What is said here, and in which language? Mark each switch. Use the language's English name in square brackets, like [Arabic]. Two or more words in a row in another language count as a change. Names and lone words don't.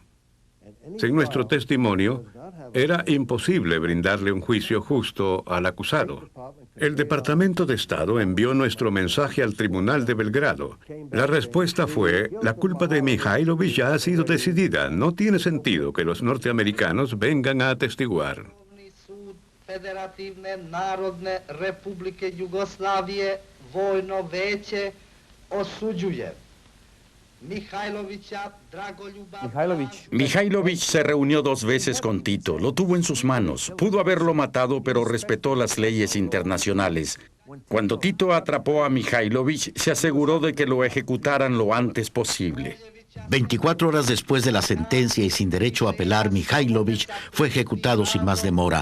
[Spanish] Sin nuestro testimonio, era imposible brindarle un juicio justo al acusado. El Departamento de Estado envió nuestro mensaje al Tribunal de Belgrado. La respuesta fue: la culpa de Mihailović ya ha sido decidida. No tiene sentido que los norteamericanos vengan a atestiguar. [Serbian] Federativne Narodne Republike Jugoslavije vojno veće osuđuje [Spanish] Mihailovich se reunió 2 veces con Tito, lo tuvo en sus manos, pudo haberlo matado, pero respetó las leyes internacionales. Cuando Tito atrapó a Mihailovich, se aseguró de que lo ejecutaran lo antes posible. 24 horas después de la sentencia y sin derecho a apelar, Mihailovich fue ejecutado sin más demora.